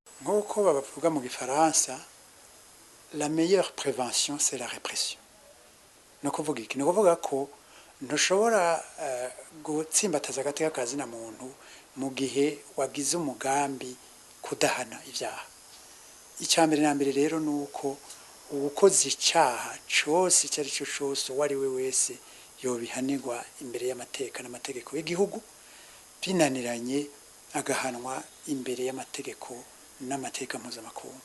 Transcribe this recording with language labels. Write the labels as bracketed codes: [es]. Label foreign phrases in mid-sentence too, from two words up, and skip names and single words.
[rn] nk'uko bavuga mu gifaransa [fr] la meilleure prévention c'est la répression. [rn] No kuvuga iki? No kuvuga ko ntushobora gutsimbataza agateka kazina muntu mu gihe wagize umugambi kudahana ivyaha. Icyambere na mbere rero nuko ubukoze icaha cyose cyari cyo cyose wari we wese yobihanirwa imbere y'amateka n'amategeko y'igihugu binaniranye agahanwa imbere y'amategeko n'amateka mpuzamakungu.